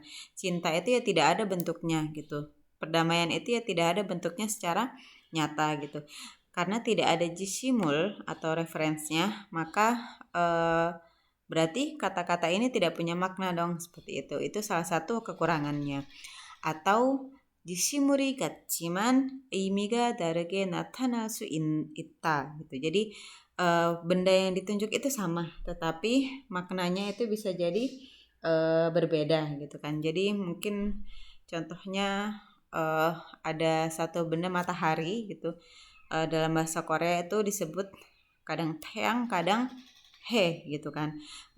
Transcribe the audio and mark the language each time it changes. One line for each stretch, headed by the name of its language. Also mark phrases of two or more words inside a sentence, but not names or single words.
Indonesian: Cinta itu ya tidak ada bentuknya gitu. Perdamaian itu ya tidak ada bentuknya secara nyata gitu. Karena tidak ada jisimul atau referensinya, maka berarti kata-kata ini tidak punya makna dong, seperti itu. Itu salah satu kekurangannya.
Korean: Atau 지시물이 같지만 의미가 다르게 나타날 수 있다 gitu.
Indonesian: Jadi benda yang ditunjuk itu sama, tetapi maknanya itu bisa jadi berbeda gitu kan. Jadi mungkin contohnya ada satu benda matahari gitu. Dalam bahasa Korea itu disebut kadang 태양, kadang he gitu kan.